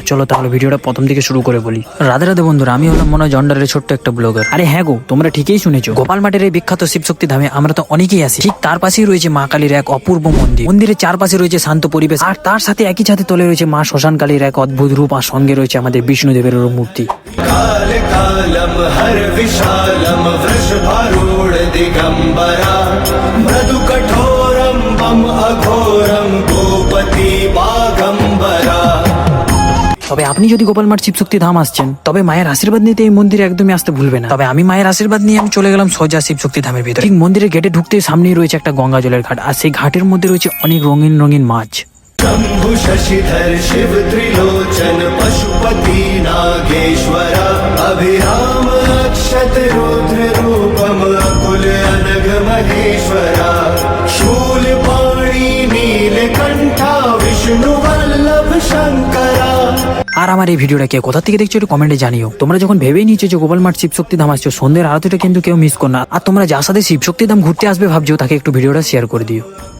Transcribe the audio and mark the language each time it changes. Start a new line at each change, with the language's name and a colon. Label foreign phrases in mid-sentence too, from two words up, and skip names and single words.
Bangla: চলো তাহলে ভিডিওটা প্রথম থেকে শুরু করে বলি। রাধে রাধে বন্ধুরা, আমি হলাম মনে হয় জন্ডারের ছোট্ট একটা ব্লগার। আরে হ্যাঁ গো, তোমরা ঠিকই শুনেছো, গোপাল মাঠের এই বিখ্যাত শিবশক্তি ধামে আমরা তো অনেকেই আসি। ঠিক তার পাশেই রয়েছে মা কালীর এক অপূর্ব মন্দির। মন্দিরের চারপাশে রয়েছে শান্ত পরিবেশ, আর তার সাথে একই সাথে তলে রয়েছে মা শ্মশান কালীর এক অদ্ভুত রূপ, আর সঙ্গে রয়েছে আমাদের বিষ্ণুদেবের মূর্তি।
Sanskrit: कालकालं हरविशालं वृषभारूढ दिगम्बरा मृदुकठोरं मम अघोरं गोपति बागम्बरा।
Bangla: তবে আপনি যদি গোপালমাঠ শিবশক্তি ধাম আসছেন, তবে মায়ের আশীর্বাদ নিতে এই মন্দিরে একদমই আসতে ভুলবে না। তবে আমি মায়ের আশীর্বাদ নিয়ে আমি চলে গেলাম সোজা শিবশক্তি ধামের ভিতরে। ঠিক মন্দিরের গেটে ঢুকতেই সামনেই রয়েছে একটা গঙ্গা জলের ঘাট, আর সেই ঘাটের মধ্যে রয়েছে অনেক রঙিন রঙিন মাছ।
Sanskrit: शम्भु शशिधर शिव त्रिलोचन पशुपति नागेश्वरा अभिराम अक्षत रुद्र रूपम अकुल अनघ महेश्वरा शूलपाणि नीलकंठा विष्णु वल्लभ शंकरा।
Bangla: আর আমার এই ভিডিওটা কে কোথা থেকে দেখছো একটু কমেন্টে জানিও। তোমরা যখন ভেবেই নিচ্ছো যে গোপালমাঠ শিবশক্তি ধাম আসছো, সন্ধ্যের আরতিটা কিন্তু কেউ মিস করো না। আর তোমরা যার সাথে শিবশক্তি ধাম ঘুরতে আসবে ভাবছো, তাকে একটু ভিডিওটা শেয়ার করে দিও।